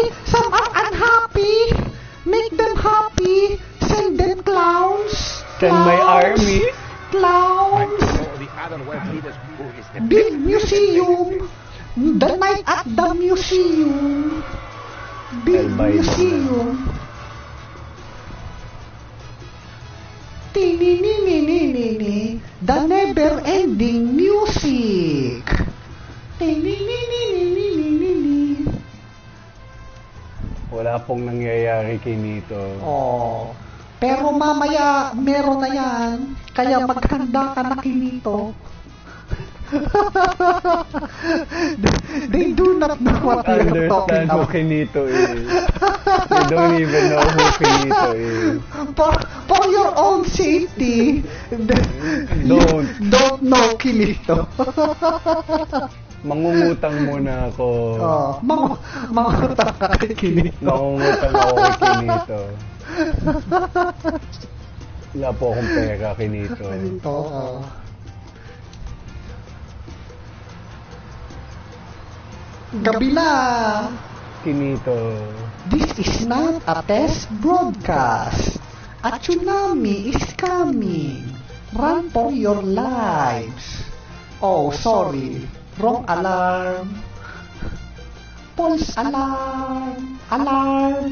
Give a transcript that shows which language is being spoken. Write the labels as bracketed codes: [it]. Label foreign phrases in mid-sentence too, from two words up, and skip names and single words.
[en] Some are unhappy! Make them happy! Send them clowns! Send my army? Clowns! All the other world leaders who is the Big museum! The night at the museum! Big I'll buy them museum! Tini-ni-ni-ni-ni-ni, the never-ending music! Tini-ni-ni-ni-ni-ni-ni. [tl] Wala pong nangyayari, Kinito. Oh. Pero mamaya, meron na yan. Kaya maghanda ka na, Kinito. [en] They do not know what we are talking Understand who about. Kinito is. They don't even know who Kinito is. For your own safety, don't know Kinito. [tl] Mangungutang muna ako. Oh, mangutang ka kay Kinito. Mangungutang ako kay Kinito. Wala po akong pera, Kinito. Kinito, oh. Gabi na. Kinito. [en] This is not a test broadcast. A tsunami is coming. Run for your lives. Oh, sorry. Wrong alarm. False alarm. Alarm.